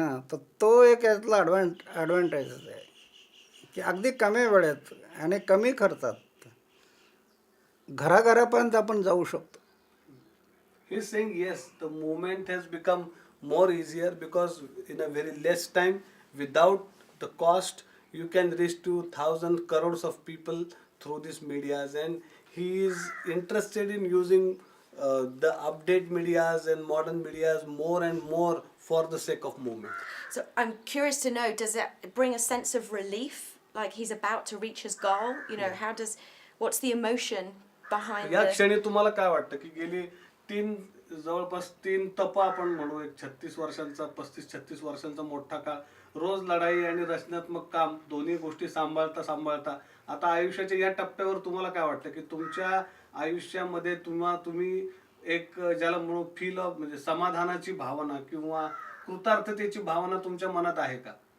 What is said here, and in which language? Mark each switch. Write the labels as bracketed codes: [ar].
[mr] तर तो एक यातला ॲडव्हान्टेजच आहे की अगदी कमी वेळेत आणि कमी खर्चात घराघरापर्यंत आपण जाऊ शकतो. [en] He's saying yes, the movement has become more easier because in a very less time, without the cost, you can reach to 1,000 crores of people through these medias, and he is interested in using the update medias and modern medias more and more for the sake of movement. So I'm curious to know, does it bring a sense of relief, like he's about to reach his goal? You know, what's the emotion behind [mr] या [en] the... [mr] क्षणी तुम्हाला काय वाटतं की गेली जवळपास 3 तप आपण म्हणू, एक 36 वर्षांचा 35-36 वर्षांचा मोठा काळ, रोज लढाई आणि रचनात्मक काम दोन्ही गोष्टी सांभाळता आता आयुष्याच्या या टप्प्यावर तुम्हाला काय वाटतं की तुमच्या आयुष्यामध्ये तुम्ही एक ज्याला म्हणू फील ऑफ म्हणजे समाधानाची भावना किंवा कृतार्थतेची भावना तुमच्या मनात आहे का?